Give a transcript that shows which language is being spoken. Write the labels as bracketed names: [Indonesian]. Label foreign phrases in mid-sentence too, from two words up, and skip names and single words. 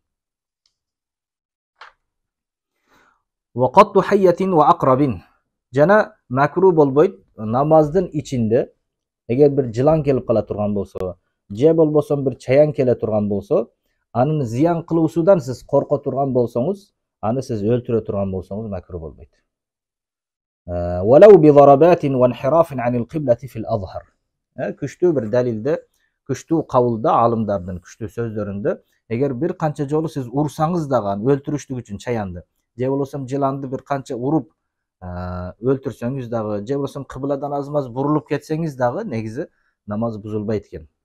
[Arabic] وقتل حية وعقرب. [Kyrgyz] Жана макру болбойт намаздын ичинде эгер бир жылан келип кала турган болсо, же болбосо бир чаян келе турган болсо, анын зыян кылуусудан сиз корко турган болсоңуз, аны сиз өлтүрө турган болсоңуз макру болбойт. [Arabic] ولو بضربات وانحراف عن القبلة في الأظهر. [Kyrgyz] Күчтүү бир далилде, күчтүү кабылда алымдардын күчтүү сөздөрүндө, эгер бир канча жолу сиз урсаңыз дагы аны өлтүрүштүк үчүн чаянды, же болбосо жыланды бир канча уруп өлтүрсөңүз дагы, же болбосо кыбладан аз-маз бурулуп кетсеңиз дагы негизи намаз бузулбайт экен.